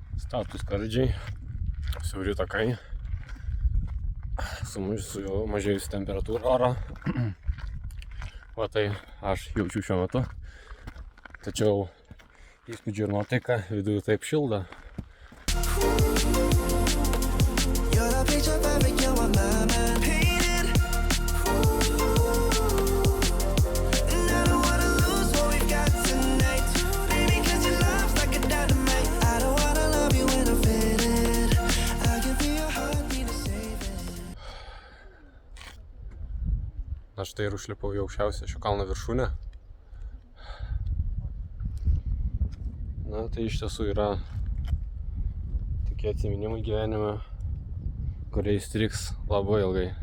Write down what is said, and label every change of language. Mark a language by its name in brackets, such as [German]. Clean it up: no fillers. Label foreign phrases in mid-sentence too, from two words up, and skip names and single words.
[Lithuanian] Statūs skardžiai, siauri takai, su jau mažėjusi temperatūra oro. Va tai aš jaučiu šiuo metu. Tačiau įspūdžių ir nuotaika viduje taip šilda. [English] You're the picture perfect, you're on my mind painted. And I don't wanna lose what we've got tonight. Baby, 'cause your love's like a dynamite. I don't wanna love you when I'm faded. I can feel your heartbeat to save it. [Lithuanian] Na štai ir užlipau į aukščiausią šio kalno viršūnę. Na tai iš tiesų yra tokie atsiminimai gyvenime, kurie įstriks labai ilgai.